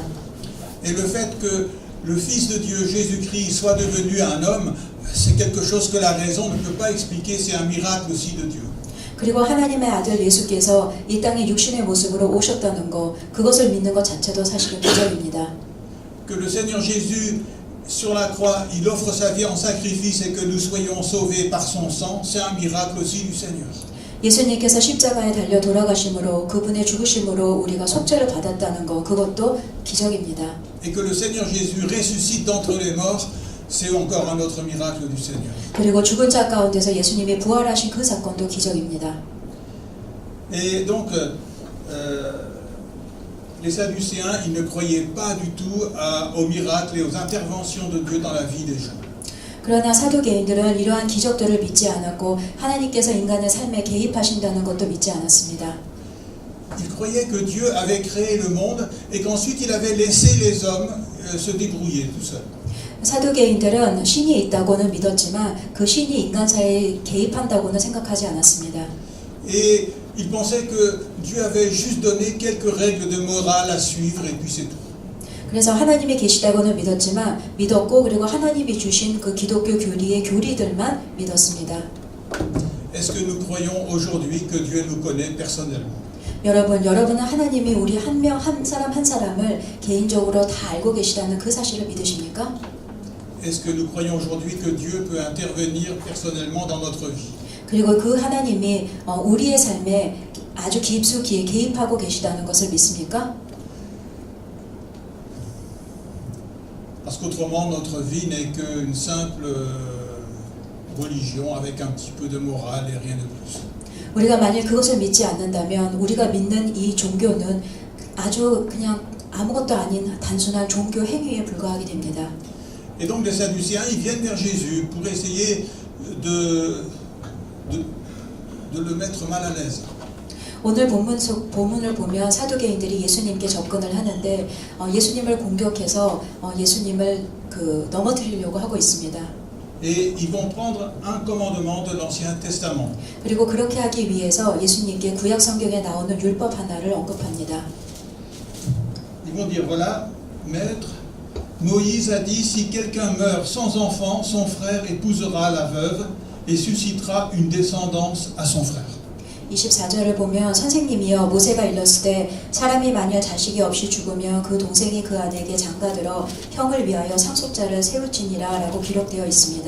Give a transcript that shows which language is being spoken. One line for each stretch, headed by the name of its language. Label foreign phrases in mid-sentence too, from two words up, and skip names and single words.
French: Et le fait que le Fils de Dieu, Jésus-Christ, soit devenu un homme, c'est quelque chose que la raison ne peut pas expliquer, c'est un miracle aussi de Dieu.
Korean: 그리고 하나님의 아들 예수께서 이 땅에 육신의 모습으로 오셨다는 거, 그것을 믿는 것 자체도 사실은 기적입니다.
French: Que le Seigneur Jésus, sur la croix, il offre sa vie en sacrifice et que nous soyons sauvés par son sang, c'est un miracle aussi du Seigneur.
Korean: 예수님께서 십자가에 달려 돌아가심으로 그분의 죽으심으로 우리가 속죄를 받았다는 것, 그것도 기적입니다.
French: Et que le Seigneur Jésus ressuscite d'entre les morts, c'est encore un autre miracle du Seigneur.
Korean: 그리고 죽은 자 가운데서 예수님이 부활하신 그 사건도 기적입니다.
French: Et donc, les Sadducéens, ils ne croyaient pas du tout aux miracles et aux interventions de Dieu dans la vie des gens.
Korean: 그러나 사두개인들은 이러한 기적들을 믿지 않았고 하나님께서 인간의 삶에 개입하신다는 것도 믿지 않았습니다.
French: Ils croyaient que Dieu avait créé le monde et qu'ensuite il avait laissé les hommes se débrouiller tout seuls.
Korean: 사두개인들은 신이 있다고는 믿었지만 그 신이 인간 사이에 개입한다고는 생각하지 않았습니다.
French: Et ils pensaient que Dieu avait juste donné quelques règles de morale à suivre et puis c'est tout.
Korean: 그래서 하나님이 계시다고는 믿었고 그리고 하나님이 주신 그 기독교 교리의 교리들만 믿었습니다.
French: Est-ce que nous croyons aujourd'hui que Dieu nous connaît personnellement?
Korean: 여러분은 하나님이 우리 한 사람 한 사람을 개인적으로 다 알고 계시다는 그 사실을 믿으십니까?
French: Est-ce que nous croyons aujourd'hui que Dieu peut intervenir personnellement dans notre vie?
Korean: 그리고 그 하나님이 우리의 삶에 아주 깊숙이 개입하고 계시다는 것을 믿습니까?
French: Parce qu'autrement, notre vie n'est qu'une simple religion avec un petit peu de morale et rien de plus.
Korean: 우리가 만일 그것을 믿지 않는다면 우리가 믿는 이 종교는 아주 그냥 아무것도 아닌 단순한 종교 행위에 불과하게 됩니다.
French: Et donc les Sadducéens, ils viennent vers Jésus pour essayer de le mettre mal à l'aise.
Korean: 오늘 본문을 보면 사두개인들이 예수님께 접근을 하는데 예수님을 공격해서 예수님을 넘어뜨리려고 하고 있습니다.
French: Et ils vont prendre un commandement de l'Ancien Testament.
Korean: 그리고 그렇게 하기 위해서 예수님께 구약 성경에 나오는 율법 하나를 언급합니다.
French: Ils vont dire voilà, maître, Moïse a dit si quelqu'un meurt sans enfant, son frère épousera la veuve et suscitera une descendance à son frère.
Korean: 24절을 보면 선생님이여 모세가 일렀을 때 사람이 만일 자식이 없이 죽으면 그 동생이 그 아내에게 장가들어 형을 위하여 상속자를 세울지니라 라고 기록되어 있습니다.